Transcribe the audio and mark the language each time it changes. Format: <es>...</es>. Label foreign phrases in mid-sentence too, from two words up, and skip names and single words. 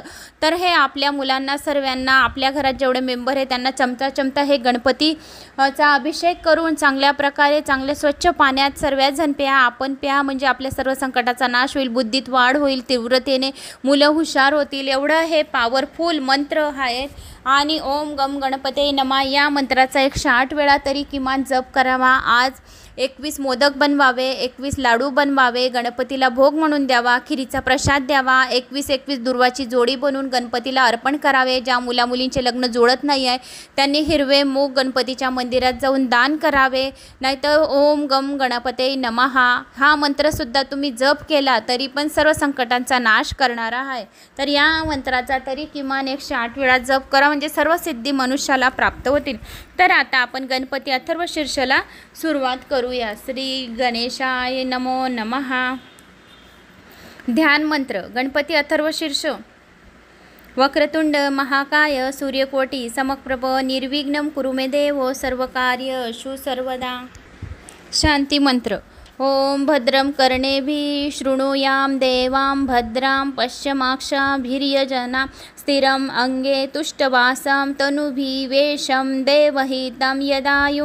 <mr>तर हे आपल्या मुलांना, सर्वांना, आपल्या घरात जेवढे मेंबर आहे त्यांना चमचा चमचा हे गणपती चा अभिषेक करून चांगल्या प्रकारे चांगले स्वच्छ पाण्यात सर्वजण प्या। आपण प्या, म्हणजे आपल्या सर्व संकटाचा नाश होईल, बुद्धीत वाढ होईल, तीव्रतेने मुलं हुशार होतील। एवढं हे पॉवरफुल मंत्र आहे। आणि</mr> <sa>ओम गम गणपते नमः</sa> <mr>या मंत्राचा 108 वेळा तरी किमान जप करावा। आज 21 मोदक बनवावे, 21 लाडू बनवावे, गणपतीला भोग म्हणून द्यावा, खिरीचा प्रसाद द्यावा, 21 दुर्वाची जोडी बनवून गणपतीला अर्पण करावे। ज्या मुलामुलींचे लग्न जुळत नाही आहे त्यांनी हिरवे मूग गणपतीच्या मंदिरात जाऊन दान करावे। नाहीतर</mr> <sa>ओम गम गणपते नमः</sa> <mr>हा मंत्रसुद्धा तुम्ही जप केला तरी पण सर्व संकटांचा नाश करणारा आहे। तर या मंत्राचा तरी किमान 108 वेळा जप करा, म्हणजे सर्व सिद्धी मनुष्याला प्राप्त होतील। तर आता आपण गणपती अथर्व शीर्षला सुरुवात करूया।</mr> <sa>श्री गणेशाय नमो नमः।</sa> <mr>ध्यान मंत्र गणपती अथर्व शीर्ष।</mr> <sa>वक्रतुंड महाकाय सूर्यकोटी समप्रभ निर्विघ्नं कुरु मे देव सर्वकार्येषु सर्वदा। शांती मंत्र ओम भद्रं कर्णेभिः शृणुयाम देवां भद्रां पश्यमाक्षाभिर्यजनां स्थिरं अंगे तुष्टवासं तनुभिवेशं देवहितं यदायुः।</sa>